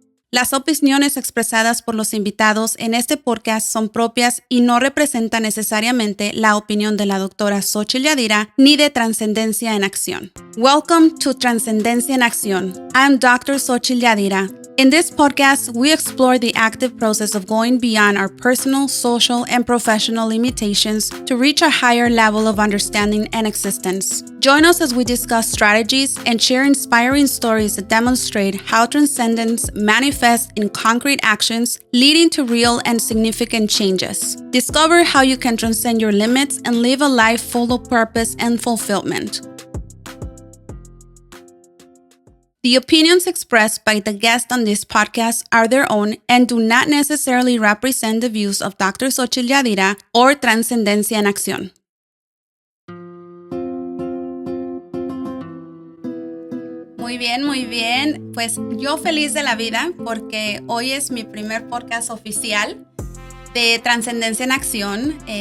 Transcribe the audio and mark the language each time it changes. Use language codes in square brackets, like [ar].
[es] Las opiniones expresadas por los invitados en este podcast son propias y no representan necesariamente la opinión de la doctora Xochitl Yadira ni de Trascendencia en Acción. [en] Welcome to Trascendencia en Acción. I'm Dr. Xochitl Yadira. In this podcast, we explore the active process of going beyond our personal, social, and professional limitations to reach a higher level of understanding and existence. Join us as we discuss strategies and share inspiring stories that demonstrate how transcendence manifests in concrete actions, leading to real and significant changes. Discover how you can transcend your limits and live a life full of purpose and fulfillment. The opinions expressed by the guests on this podcast are their own and do not necessarily represent the views of Dr. Xochitl Yadira or Trascendencia en Acción. [es] Muy bien. Pues yo feliz de la vida porque hoy es mi primer podcast oficial de Trascendencia en Acción.